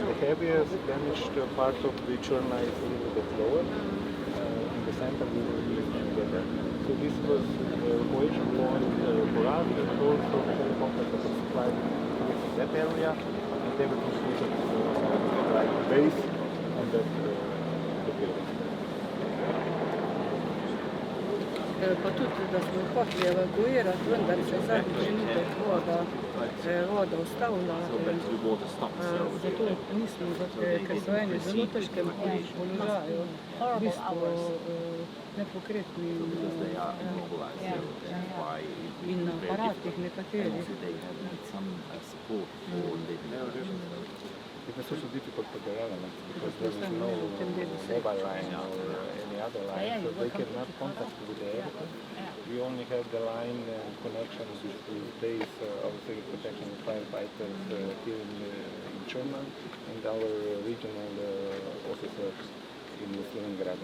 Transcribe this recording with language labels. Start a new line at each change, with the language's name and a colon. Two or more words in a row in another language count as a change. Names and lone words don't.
English: The heaviest damaged part of the Churna is a little bit lower. In the center we will be together. So this was cohesion point for us, and also very complex was supplied in that area, and they were constructed like a base on that the building.
Slovenian: Pa tudi, da smo hoteli evakuirati, vendar se zadnji trenutek voda ustavila. Zato nismo, ker so eni v zelo težkem položaju, v bistvu nepokretni in na aparatih nekaterih.
English: It was also difficult for the elements because there was no mobile line or any other line, so they cannot contact with the area. We only have the line connections with the base of civil protection firefighters here in Germany and our regional officers in Slovenija.